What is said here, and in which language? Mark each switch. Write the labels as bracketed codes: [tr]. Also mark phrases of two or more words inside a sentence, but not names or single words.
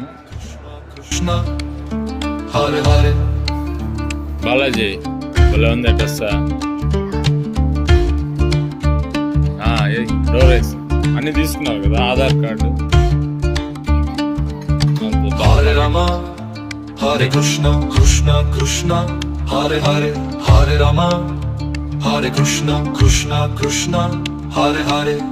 [sa] Krishna, Hare Hare. [te] బాలాజీ భలే ఉంది డ్రెస్. డోరేస్ అన్ని తీసుకున్నావు కదా, ఆధార్ కార్డు. [sa] Hare Rama, Hare Krishna, Krishna Krishna, Hare Hare, Hare Rama, Hare Krishna, Krishna Krishna, Hare Hare.